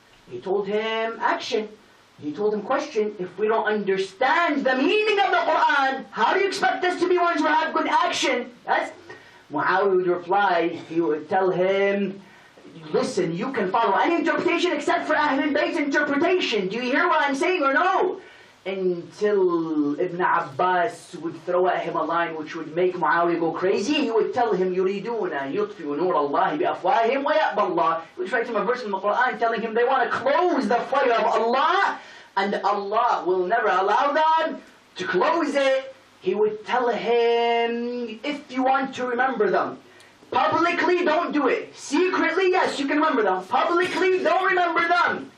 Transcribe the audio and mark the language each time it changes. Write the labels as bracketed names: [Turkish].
[English] He told him, action. He told him, question, if we don't understand the meaning of the Quran, how do you expect us to be ones who have good action? Yes? Muawiya would reply, he would tell him, listen, you can follow any interpretation except for Ahlul Bayt's interpretation. Do you hear what I'm saying or no? until Ibn Abbas would throw at him a line which would make Muawiya go crazy. He would tell him, [Arabic] يُرِيدُونَ يُطْفِئُوا نُورَ اللَّهِ بِأَفْوَاهِهِمْ وَيَأْبَى اللَّهِ. [English] He would try to him a verse in the Quran telling him they want to close the fire of Allah, and Allah will never allow them to close it. He would tell him, if you want to remember them, publicly don't do it. Secretly, yes, you can remember them. Publicly, don't remember them.